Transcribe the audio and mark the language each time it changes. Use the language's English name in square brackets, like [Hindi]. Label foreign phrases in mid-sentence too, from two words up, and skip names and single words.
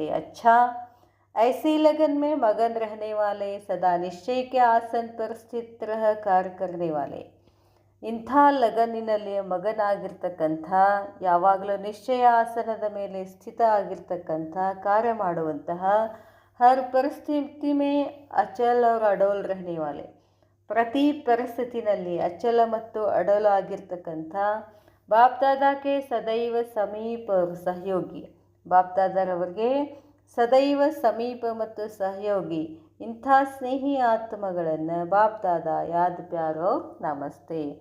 [Hindi] ಅಚ್ಚಾ ऐसी लगन में मगन रहने वाले, सदा निश्चय के आसन पर स्थित रह कार्य करने वाले. [Kannada] ಇಂಥ ಲಗನ್ನಿನಲ್ಲಿ ಮಗನಾಗಿರ್ತಕ್ಕಂಥ, ಯಾವಾಗಲೂ ನಿಶ್ಚಯ ಆಸನದ ಮೇಲೆ ಸ್ಥಿತ ಆಗಿರ್ತಕ್ಕಂಥ, ಕಾರ್ಯ ಮಾಡುವಂತಹ, [Hindi] हर परिस्थिति में अचल और अडोल रहने वाले, [Kannada] ಪ್ರತಿ ಪರಿಸ್ಥಿತಿನಲ್ಲಿ ಅಚಲ ಮತ್ತು ಅಡೋಲ ಆಗಿರ್ತಕ್ಕಂಥ, ಬಾಪ್ ದಾದಾಕ್ಕೆ ಸದೈವ ಸಮೀಪ ಸಹಯೋಗಿ, ಬಾಪ್ ದಾದಾರವರಿಗೆ ಸದೈವ ಸಮೀಪ ಮತ್ತು ಸಹಯೋಗಿ, ಇಂಥ ಸ್ನೇಹಿ ಆತ್ಮಗಳನ್ನು ಬಾಪ್ ದಾದಾ [Hindi] याद प्यारो नमस्ते.